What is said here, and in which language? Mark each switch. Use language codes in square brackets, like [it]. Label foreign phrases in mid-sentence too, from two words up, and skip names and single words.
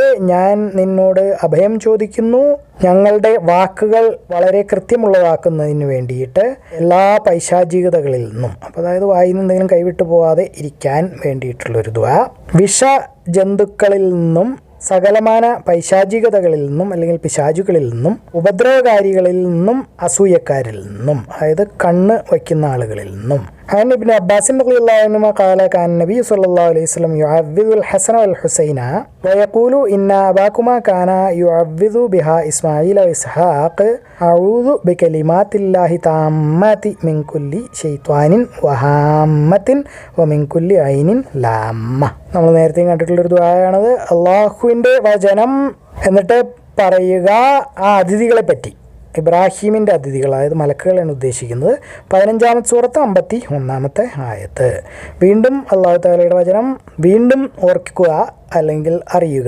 [ml] ഞാൻ നിന്നോട് അഭയം ചോദിക്കുന്നു, ഞങ്ങളുടെ വാക്കുകൾ വളരെ കൃത്യമുള്ളതാക്കുന്നതിന് വേണ്ടിയിട്ട് എല്ലാ പൈശാചികതകളിൽ നിന്നും, അപ്പോൾ അതായത് വായിൽ നിന്ന് എന്തെങ്കിലും കൈവിട്ടു പോകാതെ ഇരിക്കാൻ വേണ്ടിയിട്ടുള്ളൊരു ദുആ, വിഷ ജന്തുക്കളിൽ നിന്നും സകലമാന പൈശാചികതകളിൽ നിന്നും അല്ലെങ്കിൽ പിശാചുകളിൽ നിന്നും ഉപദ്രവകാരികളിൽ നിന്നും അസൂയക്കാരിൽ നിന്നും, അതായത് കണ്ണ് വയ്ക്കുന്ന ആളുകളിൽ നിന്നും. [ar] عن ابن عباس رضي الله عنهما قال كان النبي صلى الله عليه وسلم يعوذ الحسن والحسين ويقول إن أباكما كان يعوذ بها إسماعيل وإسحاق أعوذ بكلمات الله التامات من كل شيطان وهامة ومن كل عين لامة. [ml] നമ്മൾ നേരത്തെ കണ്ടിട്ടുള്ളൊരു ദുആയാണത്. അള്ളാഹുവിൻ്റെ വചനം എന്നിട്ട് പറയുക ആ അതിഥികളെ പറ്റി, ഇബ്രാഹീമിൻ്റെ അതിഥികൾ, അതായത് മലക്കുകളാണ് ഉദ്ദേശിക്കുന്നത്. 15-ാമത്തെ സൂറത്ത് 51-ാമത്തെ ആയത്ത്. വീണ്ടും അല്ലാഹു തആലയുടെ വചനം വീണ്ടും ഓർക്കുക അല്ലെങ്കിൽ അറിയുക.